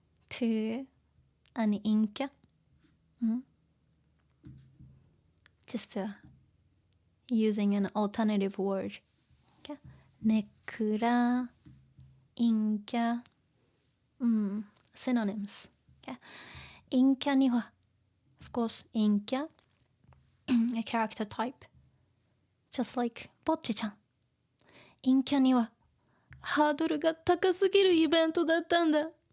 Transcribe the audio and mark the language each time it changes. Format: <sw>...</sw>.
<en>to</en> <ja>何陰キャ？</ja> <en>just using an alternative word. Okay?</en> <ja>ネクラ、陰キャ、</ja> <en>synonyms. Okay?</en> <ja>陰キャには</ja> <en>of course 陰キャa character type just like ぼっちちゃん。</en> <ja>陰キャにはハードルが高すぎるイベントだったんだ。</ja>